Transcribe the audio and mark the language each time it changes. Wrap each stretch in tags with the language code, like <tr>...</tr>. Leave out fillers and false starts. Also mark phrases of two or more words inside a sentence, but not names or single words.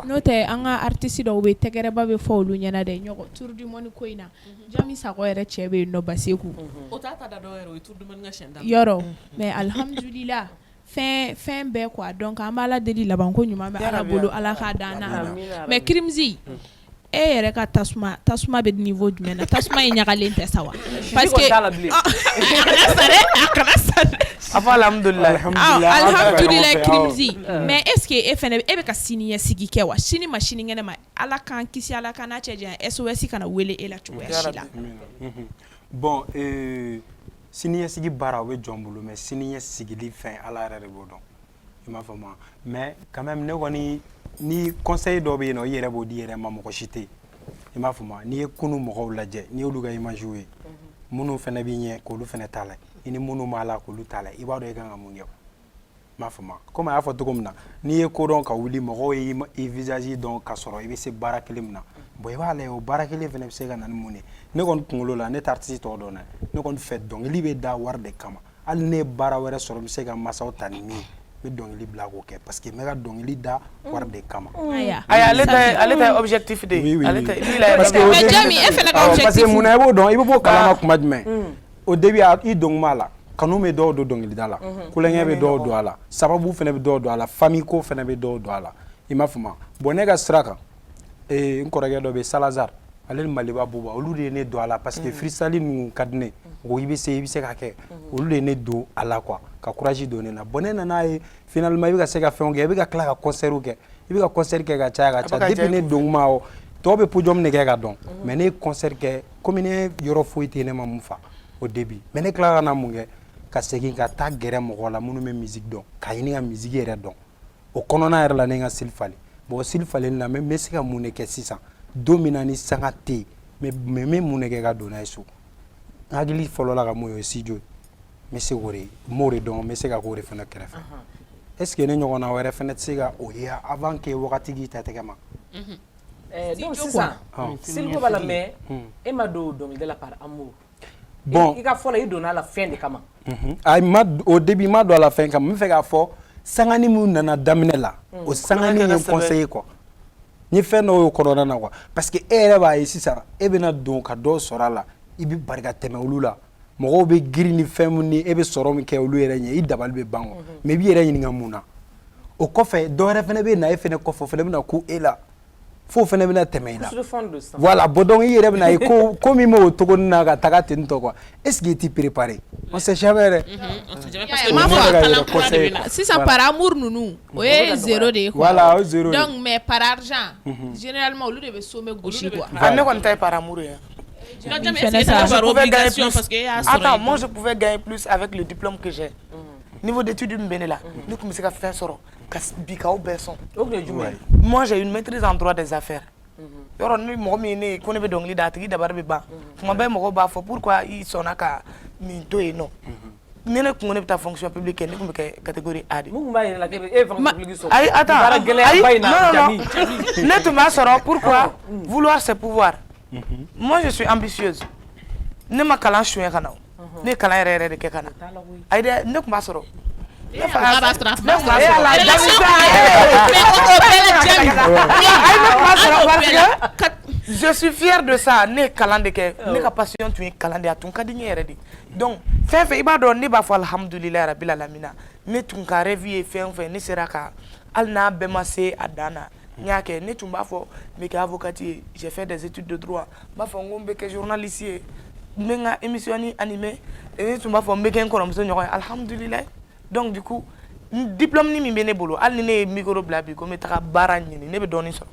<bm>n'o tɛ an ka artiste dɔw bɛ tɛgɛrɛba bɛ fɔ olu ɲɛna dɛ ɲɔgɔn</bm> <fr>tour du monde</fr> <bm>ko in na Jami Sakɔ yɛrɛ cɛ bɛ yen nɔ Baseku o t'a ta da dɔw yɛrɛ o ye</bm> <fr>tour du monde</fr> <bm>ka siyɛn da yɔrɔ mais alhamdulillah fɛn bɛɛ quoi donc an b'a ala deli laban ko ɲuman bɛ ala bolo ala k'a dan na mais Kirimzi e yɛrɛ ka tasuma bɛ niveau jumɛn na tasuma in ɲagalen tɛ sa wa</bm> <fr>parce que</fr> <bm>alhamdulillah Kirimzi mais</bm> <fr>est ce que</fr> <bm>e fɛnɛ e bɛ ka sini ɲɛsigi kɛ wa sini ma sinikɛnɛ ma ala k'an kisi ala k'an n'a cɛ janya SOS kana wele e la cogoya si la bon sini ɲɛsigi baara o bɛ jɔn bolo mais sini ɲɛsigili fɛn ala yɛrɛ de b'o dɔn i m'a faamu mais</bm> <fr>quand même</fr> <bm>ne kɔni ni conseil dɔ bɛ yen nɔ i yɛrɛ b'o di yɛrɛ ma mɔgɔ si tɛ yen i m'a faamu n'i ye kunu mɔgɔw lajɛ n'i y'olu ka image ye minnu fana b'i ɲɛ k'olu fana t'a la i ni minnu b'a la k'olu t'a la i b'a dɔn i kan ka mun kɛ i m'a faamu komi a y'a fɔ cogo min na n'i ye ko dɔn ka wuli mɔgɔw ye i visage dɔn ka sɔrɔ i bɛ se baara kelen min na bon i b'a lajɛ o baara kelen fana bɛ se ka na ni mun ye ne kɔni kunkolo la ne tɛ artiste tɔw dɔn dɛ ne kɔni fɛ dɔnkili bɛ da wari de kama hali ne ye baara wɛrɛ sɔrɔ n bɛ se ka masaw ta ni min ye n bɛ dɔnkili bila k'o kɛ</bm> <fr>parce que</fr> <bm>n bɛ ka dɔnkili da wari de kama. ayi ale ta objectif de ye ale ta</bm> <fr>parce que</fr> <bm>Jami e fɛnɛ ka objectif</bm> <fr>parce que</fr> <bm>mun na i b'o dɔn i bɛ bɔ kalama kuma jumɛn</bm> <fr>au début</fr> <bm>i dɔn kuma la kanu bɛ dɔw don dɔnkilida la kulonkɛ bɛ dɔw don a la sababu fana bɛ dɔw don a la famille ko fana bɛ dɔw don a la i m'a faamu bon ne ka sira kan n kɔrɔkɛ dɔ bɛ Salazar ale ni Maliba Buba olu de ye ne don a la</bm> <fr>parce que</fr> <bm>freestyle ninnu ka di ne o i bɛ se ka kɛ olu de ye ne don a la quoi ka courage don ne na bon ne nana ye finalement i bɛ ka se ka fɛnw kɛ i bɛ ka tila ka concert kɛ i bɛ ka concert kɛ ka caya depuis ne don kuma o tɔw bɛ podium ne kɛ ka dɔn mais ne ye concert kɛ komi ne yɔrɔ foyi tɛ ne ma mun fa</bm> <fr>au début</fr> <bm>mais ne tila ka na mun kɛ ka segin ka taa gɛrɛ mɔgɔ la minnu bɛ musique dɔn ka ɲini ka musique yɛrɛ dɔn o kɔnɔna yɛrɛ la ne ka sili falen bon sili falen la mais n bɛ se ka mun de kɛ sisan don min na ni sanga tɛ yen mais n bɛ mun de kɛ ka don n'a ye so n hakili fɔlɔ la ka mun ye o ye studio ye n bɛ se k'o de m'o de dɔn n bɛ se ka k'o de fana kɛrɛfɛ</bm> <fr>est ce que</fr> <bm>ne ɲɔgɔnna wɛrɛ fana tɛ se ka o ye</bm> <fr>avant que</fr> <bm>wagati k'i ta tɛgɛ ma. donc sisan sili ko b'a la mais e ma don dɔnkilida la</bm> <fr>par amour.</fr> <bm>Bon i ka fɔlɔ i donna la fɛn de kama.</bm> <fr>Au début</fr> <bm>ma don a la fɛn kama n bɛ fɛ k'a fɔ sangani mun nana daminɛ la o sangani ye conseiller quoi n ye fɛn dɔw y'o kɔnɔna na quoi parce que e yɛrɛ b'a ye sisan e bɛna don ka dɔ sɔrɔ a la i bɛ bari ka tɛmɛ olu la mɔgɔw bɛ girin ni fɛn mun ni e bɛ sɔrɔ min kɛ olu yɛrɛ ɲɛ i dabali bɛ ban quoi mais i b'i yɛrɛ ɲininka mun na o kɔfɛ dɔ wɛrɛ fana bɛ na e fana kɔfɛ o fana bɛna ku e la fo fana bɛna tɛmɛ i la voilà bon donc i yɛrɛ bɛna ye ko min b'o togo na ka taga ten tɔ quoi</bm> <fr>est ce que</fr> <bm>i t'i préparé</bm> <fr>on sait jamais</fr> <bm>dɛ. Sisan</bm> <fr>par amour</fr> <bm>ninnu o ye zéro de ye quoi voilà o zéro</bm> <fr>donc mais par argent généralement</fr> <bm>olu de bɛ sommet gosi quoi. Ne kɔni ta ye</bm> <fr>par amour</fr> <bm>ye.</bm> <fr>Attends, moi je pouvais gagner plus avec le diplôme que j'ai. Niveau d'études</fr> <bm>min bɛ ne la ne tun bɛ se ka fɛn sɔrɔ ka bi k'aw bɛɛ sɔn.</bm> <fr>Moi j'ai une maîtrise en droit des affaires.</fr> <bm>Yɔrɔ ni mɔgɔ min ye ne ye ko ne bɛ dɔnkili da a tigi dabari bɛ ban tuma bɛɛ mɔgɔw b'a fɔ pourquoi i sɔnna ka nin to yen nɔ. Ni ne kun ko ne bɛ taa</bm> <fr>fonction publique</fr> <bm>kɛ ne tun bɛ kɛ</bm> <fr>catégorie A</fr> <bm>de. Mun b'a yɛrɛ la k'e bɛ</bm> <fr>fonction publique</fr> <bm>sɔrɔ.</bm> <fr>Ayi attends non</fr> <bm>ne tun b'a sɔrɔ</bm> <fr>pourquoi vouloir c'est pouvoir. Moi je suis ambitieuse.</fr> <bm>Ne ma kalan suɲɛ ka na ne kalan yɛrɛ yɛrɛ de kɛ ka na ayi dɛ ne tun b'a sɔrɔ.</bm> <fr>Je suis fier de ça</fr> <bm>ne kalan de kɛ ne ka passion tun ye kalan de a tun ka di n ye yɛrɛ de donc fɛn fɛn i b'a dɔn ne b'a fɔ</bm> <ar>الحمد لله رب العالمين</ar> <bm>ne tun ka rêve ye fɛn fɛn ne sera ka hali n'a bɛɛ ma se a dan na n y'a kɛ ne tun b'a fɔ n bɛ kɛ avocate ye</bm> <fr>j'ai fait des études de droit</fr> <bm>n b'a fɔ n ko n bɛ kɛ journaliste ye n bɛ n ka</bm> <fr>émission animé</fr> <bm>ne tun b'a fɔ n bɛ kɛ n kɔrɔmuso ɲɔgɔn ye alhamdulilayi</bm> <fr>donc du coup diplôme</fr> <bm>ni min bɛ ne bolo hali ni ne ye micro bila bi ko n bɛ taga baara ɲini ne bɛ dɔɔnin sɔrɔ.</bm>